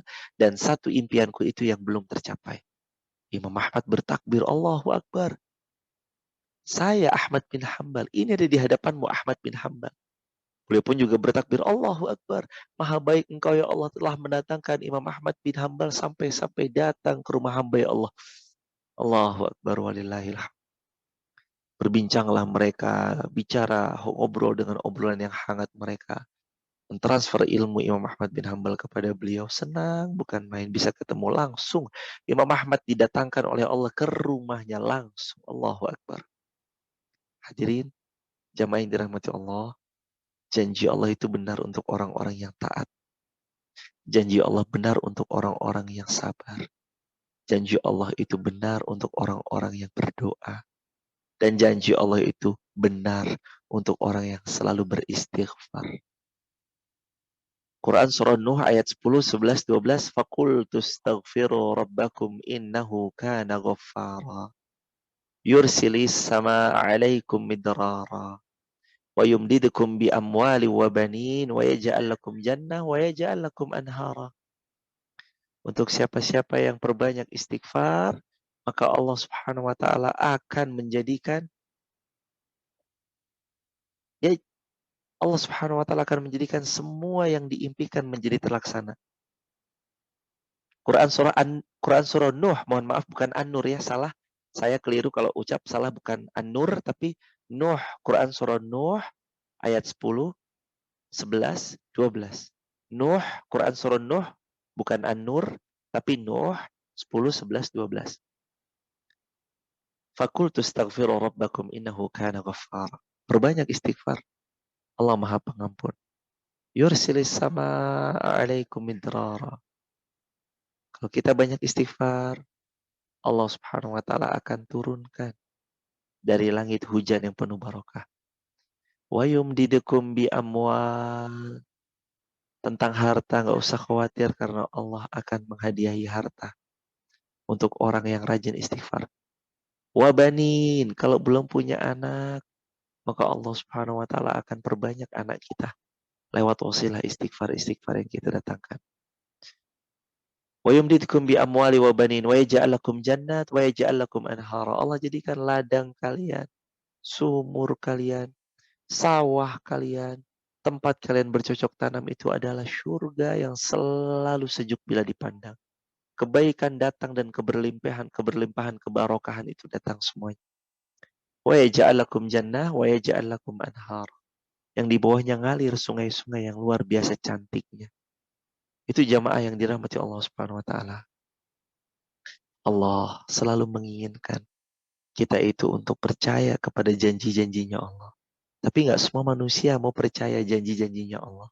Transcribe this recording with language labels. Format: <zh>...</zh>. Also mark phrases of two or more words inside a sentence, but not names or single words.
<id>Dan satu impianku itu yang belum tercapai. Imam Ahmad bertakbir,</id> <ar>الله أكبر.</ar> <id>Saya Ahmad bin Hanbal. Ini ada di hadapanmu Ahmad bin Hanbal. Beliau pun juga bertakbir,</id> <ar>الله أكبر.</ar> <id>Maha baik engkau ya Allah telah mendatangkan Imam Ahmad bin Hanbal sampai datang ke rumah hamba ya Allah.</id> <ar>الله أكبر ولله الحمد.</ar> <id>Berbincanglah mereka, bicara, ngobrol dengan obrolan yang hangat mereka. Mentransfer ilmu Imam Ahmad bin Hanbal kepada beliau. Senang, bukan main. Bisa ketemu langsung. Imam Ahmad didatangkan oleh Allah ke rumahnya langsung.</id> <ar>الله أكبر.</ar> <id>Hadirin, jamaah yang dirahmati Allah. Janji Allah itu benar untuk orang-orang yang taat. Janji Allah benar untuk orang-orang yang sabar. Janji Allah itu benar untuk orang-orang yang berdoa. Dan janji Allah itu benar untuk orang yang selalu beristighfar. Quran surah Nuh ayat 10, 11, 12.</id> <ar>فقلت استغفروا ربكم إنه كان غفارا. يرسل السماء عليكم مدرارا. ويمددكم بأموال وبنين ويجعل لكم جنة ويجعل لكم أنهارا.</ar> <id>Untuk siapa-siapa yang perbanyak istighfar, maka Allah</id> <ar>سبحانه وتعالى</ar> <id>akan menjadikan ya Allah</id> <ar>سبحانه وتعالى</ar> <id>akan menjadikan semua yang diimpikan menjadi terlaksana. Quran surah Nuh, mohon maaf bukan An-Nur ya, salah. Saya keliru kalau ucap salah, bukan An-Nur tapi Nuh. Quran surah Nuh ayat 10, 11, 12. Nuh, Quran surah Nuh, bukan An-Nur, tapi Nuh 10, 11, 12.</id> <ar>فقلت استغفروا ربكم إنه كان غفارا.</ar> <id>Perbanyak istighfar. Allah Maha Pengampun.</id> <ar>يرسل السماء عليكم مدرارا.</ar> <id>Kalau kita banyak istighfar, Allah</id> <ar>سبحانه وتعالى</ar> <id>akan turunkan dari langit hujan yang penuh barokah.</id> <ar>ويمددكم بأموال.</ar> <id>Tentang harta nggak usah khawatir karena Allah akan menghadiahi harta untuk orang yang rajin istighfar. Wabanin, kalau belum punya anak, maka Allah</id> <ar>سبحانه وتعالى</ar> <id>akan perbanyak anak kita lewat wasilah istighfar-istighfar yang kita datangkan.</id> <ar>ويمددكم بأموال وبنين ويجعل لكم جنات ويجعل لكم أنهارا.</ar> <id>Allah jadikan ladang kalian, sumur kalian, sawah kalian, tempat kalian bercocok tanam itu adalah surga yang selalu sejuk bila dipandang. Kebaikan datang dan keberlimpahan, kebarokahan itu datang semuanya.</id> <ar>ويجعل لكم جنة ويجعل لكم أنهار.</ar> <id>Yang di bawahnya ngalir sungai-sungai yang luar biasa cantiknya. Itu jamaah yang dirahmati Allah</id> <ar>سبحانه وتعالى.</ar> <id>Allah selalu menginginkan kita itu untuk percaya kepada janji-janjinya Allah. Tapi nggak semua manusia mau percaya janji-janjinya Allah.</id>